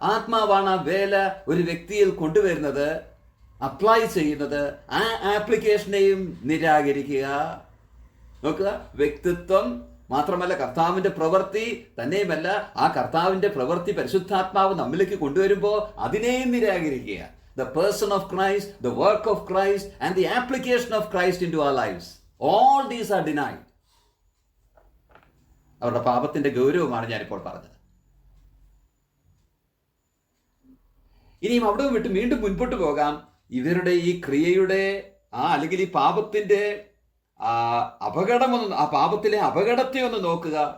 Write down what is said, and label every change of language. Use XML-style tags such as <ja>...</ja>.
<ml>ആത്മാവാണ് ആ വേല ഒരു വ്യക്തിയിൽ കൊണ്ടുവരുന്നത്, അപ്ലൈ ചെയ്യുന്നത്. ആ ആപ്ലിക്കേഷനെയും നിരാകരിക്കുക. നോക്കുക, വ്യക്തിത്വം, മാത്രമല്ല കർത്താവിന്റെ പ്രവൃത്തി തന്നെയുമല്ല, ആ കർത്താവിന്റെ പ്രവൃത്തി പരിശുദ്ധാത്മാവ് നമ്മിലേക്ക് കൊണ്ടുവരുമ്പോൾ അതിനെയും നിരാകരിക്കുക.</ml> <en>The person of Christ, the work of Christ and the application of Christ into our lives, all these are denied.</en> <ml>അവരുടെ പാപത്തിന്റെ ഗൗരവമാണ് ഞാനിപ്പോൾ പറഞ്ഞത്. ഇനിയും അവിടെ വിട്ട് വീണ്ടും മുൻപോട്ട് പോകാം. ഇവരുടെ ഈ ക്രിയയുടെ അല്ലെങ്കിൽ ഈ പാപത്തിന്റെ അപകടമൊന്ന്, ആ പാപത്തിലെ അപകടത്തെ ഒന്ന് നോക്കുക.</ml>